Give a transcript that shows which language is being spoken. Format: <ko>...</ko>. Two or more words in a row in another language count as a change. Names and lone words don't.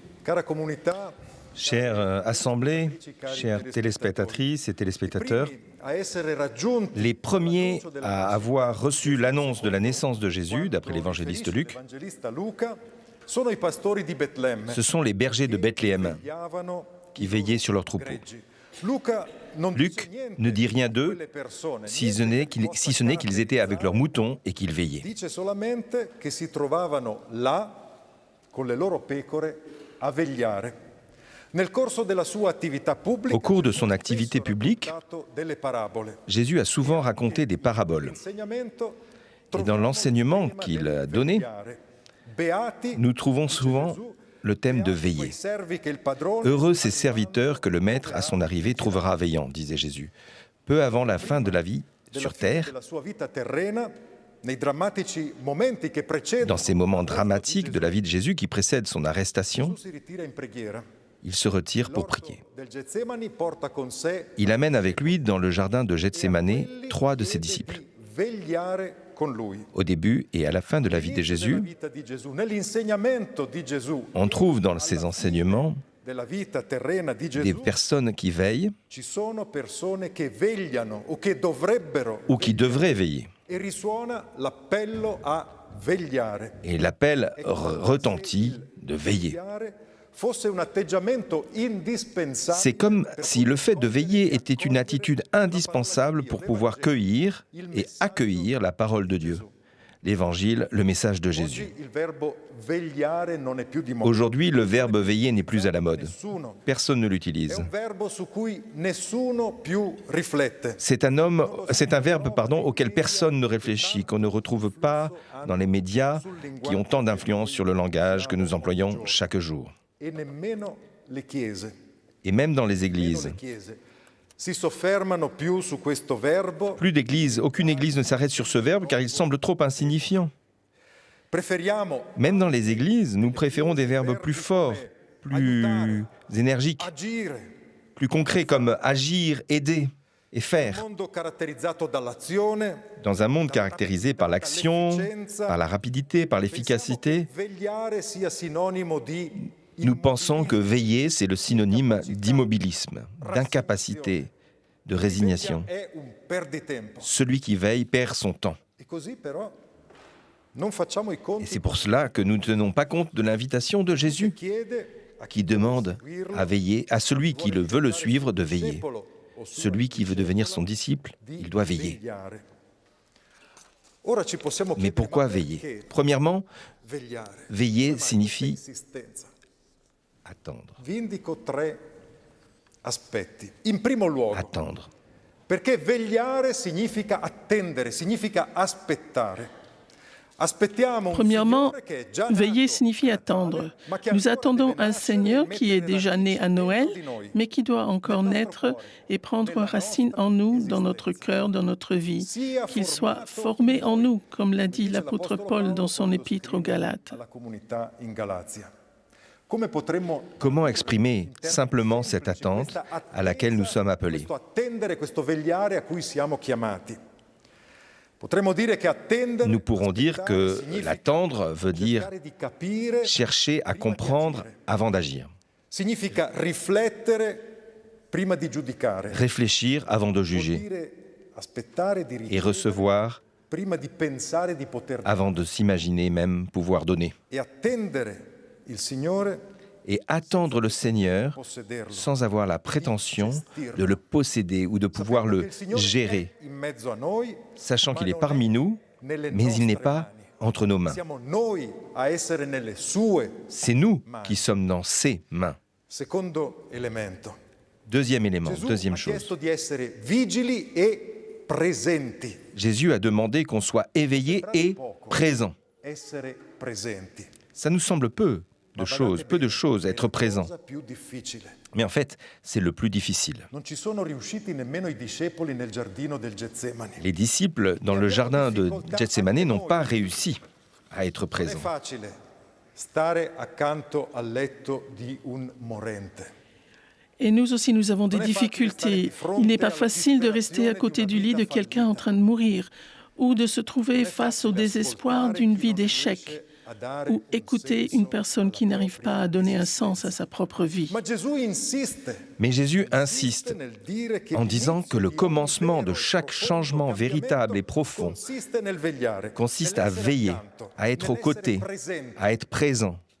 <it>Cara comunità,</it> <fr>Chère assemblée, chères téléspectatrices et téléspectateurs,</fr> <it>a essere raggiunti</it> <fr>les premiers à avoir reçu l'annonce de la naissance de Jésus, d'après l'évangéliste Luc,</fr> <it>l'Evangelista Luca, sono i pastori di Betlemme,</it> <fr>ce sont les bergers de Bethléem</fr> <it>vegliavano</it> <fr>qui veillaient sur leurs troupeaux.</fr> <it>greggi. Luca non</it> <fr>Luc</fr> <it>dice niente</it> <fr>ne dit rien d'eux,</fr> <it>delle persone,</it> <fr>si ce n'est qu'ils étaient avec leurs moutons et qu'ils veillaient.</fr> <it>dice solamente che si trovavano là con le loro pecore a vegliare. Nel corso della sua attività pubblica,</it> <fr>Au cours de son activité publique,</fr> <it>raccontato delle parabole.</it> <fr>Jésus a souvent raconté des paraboles.</fr> <it>L'insegnamento</it> <fr>Et dans l'enseignement qu'il a donné,</fr> <it>vegliare. Beati</it> <fr>nous trouvons souvent le thème de veiller.</fr> <it>quei servi che il padrone</it> <fr>Heureux ces serviteurs que le Maître, à son arrivée, trouvera veillant, disait Jésus. Peu avant la fin de la vie sur terre,</fr> <it>della sua vita terrena, nei drammatici momenti che precedono</it> <fr>dans ces moments dramatiques de la vie de Jésus qui précèdent son arrestation,</fr> <it>si ritira in preghiera.</it> <fr>il se retire pour prier.</fr> <it>Del Getsemani porta con sé</it> <fr>Il amène avec lui dans le jardin de Gethsémané 3 de ses</fr> <it>chiede</it> <fr>disciples.</fr> <it>di vegliare con lui.</it> <fr>Au début et à la fin de la vie de</fr> <it>Della</it> <fr>Jésus,</fr> <it>vita di Gesù, nell'insegnamento di Gesù,</it> <fr>on trouve dans ses enseignements</fr> <it>della vita terrena di</it> <fr>des</fr> <it>Gesù,</it> <fr>personnes qui veillent</fr> <it>ci sono persone che vegliano o che dovrebbero</it> <fr>ou qui devraient veiller.</fr> <it>e risuona l'appello a vegliare.</it> <fr>Et l'appel retentit de veiller.</fr> <it>Vegliare fosse un atteggiamento indispensabile.</it> <fr>C'est comme si le fait de veiller était une attitude indispensable pour pouvoir cueillir et accueillir la parole de Dieu, l'Évangile, le message de Jésus.</fr> <it>Oggi il verbo vegliare non è più di moda.</it> <fr>Aujourd'hui, le verbe veiller n'est plus à la mode.</fr> <it>Nessuno.</it> <fr>Personne ne</fr> <it>È</it> <fr>l'utilise.</fr> <it>un verbo su cui nessuno più riflette.</it> <fr>C'est un verbe auquel personne ne réfléchit, qu'on ne retrouve pas dans les médias qui ont tant d'influence sur le langage que nous employons chaque jour.</fr> <it>E nemmeno le chiese.</it> <fr>Et même dans les</fr> <it>Nemmeno</it> <fr>églises.</fr> <it>le chiese si soffermano più su questo verbo.</it> <fr>Plus d'églises, aucune église ne s'arrête sur ce verbe car il semble trop insignifiant.</fr> <it>Preferiamo</it> <fr>Même dans les églises, nous préférons des verbes plus forts, plus énergiques,</fr> <it>agire.</it> <fr>plus concrets comme agir, aider et</fr> <it>Un</it> <fr>faire.</fr> <it>mondo caratterizzato dall'azione.</it> <fr>Dans un monde caractérisé par l'action, par la rapidité, par l'efficacité,</fr> <it>Vegliare sia sinonimo di</it> <fr>nous pensons que veiller, c'est le synonyme d'immobilisme, d'incapacité, de résignation.</fr> <it>è un perditempo.</it> <fr>Celui qui veille perd son temps.</fr> <it>E così però non facciamo i</it> <fr>Et</fr> <it>conti.</it> <fr>c'est pour cela que nous ne tenons pas compte de l'invitation de Jésus,</fr> <it>Chiede a</it> <fr>qui demande à veiller, à celui qui veut le suivre de veiller.</fr> <it>discepolo o suo</it> <fr>Celui qui veut devenir son disciple, il doit veiller.</fr> <it>vegliare. Ora ci possiamo</it> <fr>Mais</fr> <it>chiedere,</it> <fr>pourquoi</fr> <it>ma</it> <fr>veiller?</fr> <it>perché</it> <fr>Premièrement,</fr> <it>vegliare?</it> <fr>veiller</fr> <it>Ma</it> <fr>signifie</fr> <it>questa insistenza.</it> <fr>attendre.</fr> <it>Vi indico 3 aspetti. In primo luogo, Attendre. perché vegliare significa attendere, significa aspettare. Aspettiamo un</it> <fr>Premièrement,</fr> <it>Signore che è già nato</it> <fr>veiller signifie</fr> <it>a Natale,</it> <fr>attendre.</fr> <it>ma che</it> <fr>Nous</fr> <it>ancora</it> <fr>attendons</fr> <it>deve</it> <fr>un</fr> <it>nascere</it> <fr>Seigneur</fr> <it>e</it> <fr>qui est</fr> <it>mettere</it> <fr>déjà</fr> <it>le</it> <fr>né à</fr> <it>radici</it> <fr>Noël,</fr> <it>dentro di noi.</it> <fr>mais qui doit encore naître et prendre racine en nous, dans notre cœur, dans notre vie, qu'il soit formé en nous, comme l'a dit l'apôtre Paul dans son épître aux Galates.</fr> <it>Alla comunità in Galazia. Come potremmo</it> <fr>Comment exprimer simplement cette attente à laquelle nous sommes appelés?</fr> <it>questo attendere, questo vegliare a cui siamo chiamati? Potremmo dire che attendere,</it> <fr>Nous pourrons dire que</fr> <it>significa</it> <fr>l'attendre veut dire</fr> <it>cercare di capire,</it> <fr>chercher à comprendre avant d'agir,</fr> <it>significa riflettere prima di giudicare.</it> <fr>réfléchir avant de</fr> <it>Vuol</it> <fr>juger</fr> <it>dire aspettare di</it> <fr>et</fr> <it>ricevere</it> <fr>recevoir</fr> <it>prima di pensare di poter dare.</it> <fr>avant de s'imaginer même pouvoir donner.</fr> <it>E attendere il Signore,</it> <fr>Et attendre le Seigneur</fr> <it>possederlo.</it> <fr>sans avoir la prétention de le posséder ou de pouvoir</fr> <it>Sapendo che</it> <fr>le</fr> <it>il Signore</it> <fr>gérer,</fr> <it>è in mezzo a noi,</it> <fr>sachant qu'il</fr> <it>ma</it> <fr>est</fr> <it>non</it> <fr>parmi nous,</fr> <it>nelle</it> <fr>mais il n'est</fr> <it>nostre</it> <fr>pas</fr> <it>mani.</it> <fr>entre nos mains.</fr> <it>Siamo noi a essere nelle sue.</it> <fr>C'est nous qui sommes dans ses mains.</fr> <it>Secondo elemento.</it> <fr>Deuxième élément,</fr> <it>Gesù</it> <fr>deuxième</fr> <it>ha</it> <fr>chose.</fr> <it>chiesto di essere vigili e presenti.</it> <fr>Jésus a demandé qu'on soit éveillé et présent.</fr> <it>Essere presenti.</it> <fr>Ça nous semble peu de choses, être présent.</fr> <it>Cosa più difficile.</it> <fr>Mais en fait, c'est le plus difficile.</fr> <it>Non ci sono riusciti nemmeno i discepoli nel giardino del Getsemani.</it> <fr>Les disciples dans le jardin de Gethsémané n'ont pas réussi à être</fr> <it>Non è</it> <fr>présents.</fr> <it>facile stare accanto al letto di un morente.</it> <fr>Et nous aussi, nous avons des difficultés. Il n'est pas facile de rester à côté du lit de quelqu'un en train de mourir ou de se trouver face au désespoir d'une vie d'échec ou écouter une personne qui n'arrive pas à donner un sens à sa propre vie. Mais Jésus insiste en disant que le commencement de chaque changement véritable et profond consiste à veiller, à être aux côtés, à être présent.</fr>